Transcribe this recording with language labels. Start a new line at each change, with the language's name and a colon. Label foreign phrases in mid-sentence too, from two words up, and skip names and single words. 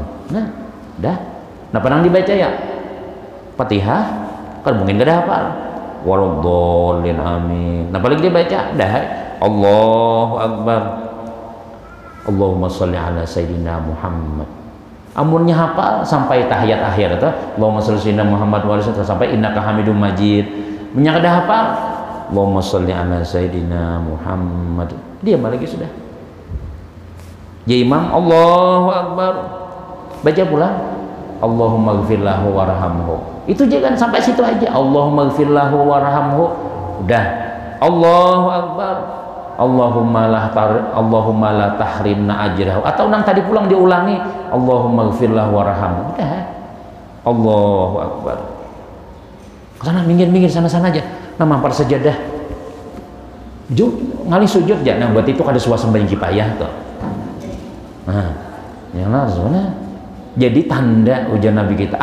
Banjar: Nah dah, nah pernah dibaca ya Fatihah kan mungkin kada hafal
Arabic: ولا الضالين آمين.
Banjar: Nah paling dibaca dah
Arabic: الله أكبر اللهم صل على سيدنا محمد.
Banjar: Amunnya hafal sampai tahiyat akhir atau
Arabic: اللهم صل سيدنا محمد وآله
Banjar: sampai
Arabic: إنك حميد مجيد.
Banjar: Punya kada hafal
Arabic: اللهم صل على سيدنا محمد.
Banjar: Dia lagi sudah. Ya imam
Arabic: الله أكبر.
Banjar: Baca pula
Arabic: اللهم اغفر له وارحمه.
Banjar: Itu jangan sampai situ aja.
Arabic: اللهم اغفر له وارحمه.
Banjar: Udah.
Arabic: الله أكبر. اللهم لا تحرمنا أجره.
Banjar: Atau nang tadi pulang diulangi
Arabic: اللهم اغفر له وارحمه.
Banjar: Udah.
Arabic: الله أكبر.
Banjar: Kesana minggir sana-sana aja. Nah mampar sajadah. Ngali sujud aja. Nah buat itu ada suasana kipayah tuh. Nah, yang langsung jadi tanda ujian Nabi kita.